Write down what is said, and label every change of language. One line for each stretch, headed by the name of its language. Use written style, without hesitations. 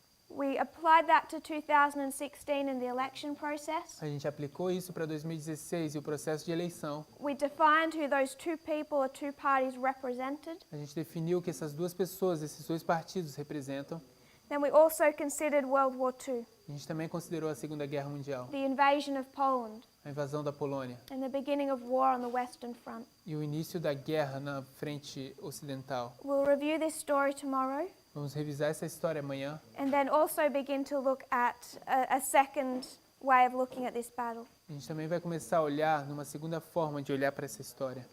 English: We applied that to 2016 in the election process.
Portuguese: A gente aplicou isso para 2016 e o processo de eleição.
English: We defined who those two people or two parties represented.
Portuguese: A gente definiu que essas duas pessoas, esses dois partidos representam.
English: Then we also considered World War II,
Portuguese: A gente também considerou a Segunda Guerra Mundial,
English: the invasion of Poland,
Portuguese: a invasão da Polônia
English: and the beginning of war on the Western Front.
Portuguese: e o início da guerra na frente ocidental.
English: We'll review this story tomorrow
Portuguese: Vamos revisar essa história amanhã
English: and then also begin to look at a second way of looking at this battle.
Portuguese: A gente também vai começar a olhar numa segunda forma de olhar para essa história.